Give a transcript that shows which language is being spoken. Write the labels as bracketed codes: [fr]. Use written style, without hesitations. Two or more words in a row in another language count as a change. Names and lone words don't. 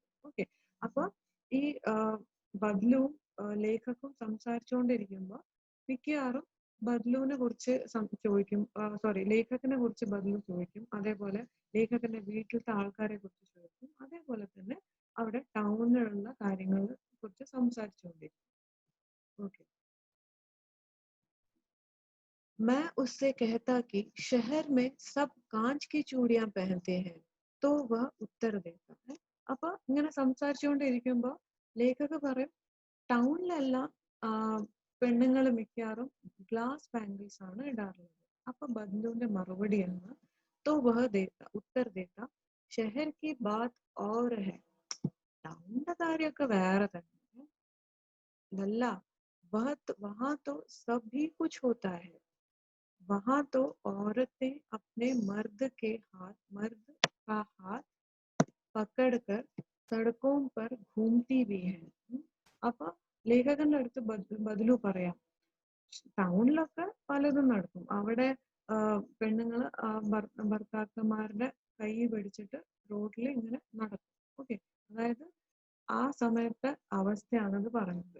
[ml] ഓക്കെ, അപ്പൊ ഈ ബദ്ലുവും ലേഖക്കും സംസാരിച്ചുകൊണ്ടിരിക്കുമ്പോ മിക്കവാറും ബദ്ലുവിനെ കുറിച്ച് ചോദിക്കും, ലേഖകനെ കുറിച്ച് ബദ്ലു ചോദിക്കും, അതേപോലെ ലേഖകന്റെ വീട്ടിലത്തെ ആൾക്കാരെ കുറിച്ച് ചോദിക്കും, അതേപോലെ തന്നെ അവിടെ ടൗണിലുള്ള കാര്യങ്ങളെ കുറിച്ച് സംസാരിച്ചുകൊണ്ടിരിക്കും. ഓക്കെ, [hi] मैं उससे कहता कि शहर में सब कांच की चूड़ियां पहनते हैं तो वह उत्तर देता है. [ml] അപ്പൊ ഇങ്ങനെ സംസാരിച്ചുകൊണ്ടിരിക്കുമ്പോ ലേഖക പറയും ടൗണിലെല്ലാം പെണ്ണുങ്ങൾ മിക്കവാറും [en] glass bangles [ml] ആണ് ഇടാറുള്ളത്. അപ്പൊ ബദ്ലുവിന്റെ മറുപടി എന്ന് [hi] तो वह देता उत्तर देता शहर की बात और है, [ml] ടൗണിന്റെ കാര്യമൊക്കെ വേറെ തന്നെ, ലല്ല [hi] वहां तो सभी कुछ होता है, वहां तो औरतें अपने मर्द का हाथ पकड़कर सड़कों पर घूमती भी है. [ml] അപ്പൊ ലേഖകന്റെ അടുത്ത് ബദ്ലു പറയാം, ടൗണിലൊക്കെ പലതും നടക്കും, അവിടെ പെണ്ണുങ്ങൾ ഭർത്താക്കന്മാരുടെ കൈ പിടിച്ചിട്ട് റോഡിൽ ഇങ്ങനെ നടക്കും. ഓക്കെ, അതായത് ആ സമയത്തെ അവസ്ഥയാണത് പറയുന്നത്.